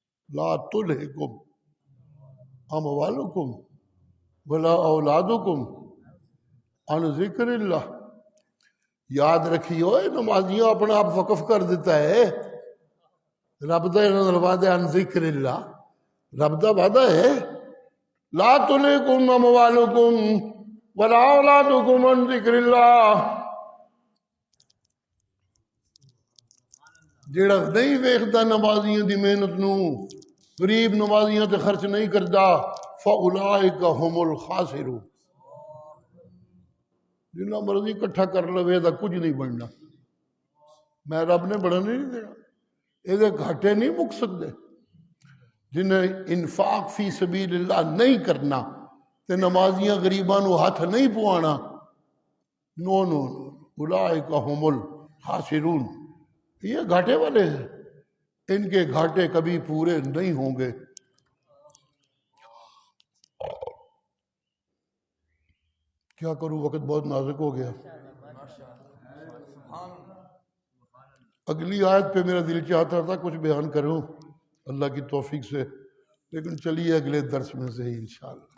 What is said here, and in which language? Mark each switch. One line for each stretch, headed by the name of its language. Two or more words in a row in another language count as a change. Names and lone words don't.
Arabic: لا تلہکم اموالکم ولا اولادکم عن ذکر اللہ.
Punjabi: یاد رکھیو نمازیوں اپنا آپ وقف کر دیتا ہے. رب دا انہاں نال وعدہ
Arabic: عن ذکر اللہ،
Punjabi: رب دا وعدہ ہے
Arabic: لا تلہکم اموالکم ولا اولادکم عن ذکر اللہ.
Punjabi: جیڑا نہیں ویکھدا نمازیوں دی محنت نو، غریب نمازیوں تے خرچ نہیں کردا،
Arabic: فاولئک هم الخاسرون.
Punjabi: جنہ مرضی کٹھا کر لوے دا کچھ نہیں بننا. میں رب نے بڑھنے نہیں دینا، یہ گھاٹے نہیں مک سکتے. جنہیں انفاق فی سبیل اللہ نہیں کرنا تے نمازیاں غریباں نو ہاتھ نہیں پوانا، نو نو
Arabic: اولئک هم الخاسرون،
Urdu: یہ گھاٹے والے ہیں. ان کے گھاٹے کبھی پورے نہیں ہوں گے. کیا کروں، وقت بہت نازک ہو گیا. اگلی آیت پہ میرا دل چاہتا تھا کچھ بیان کروں اللہ کی توفیق سے، لیکن چلیے اگلے درس میں سے ہی انشاءاللہ.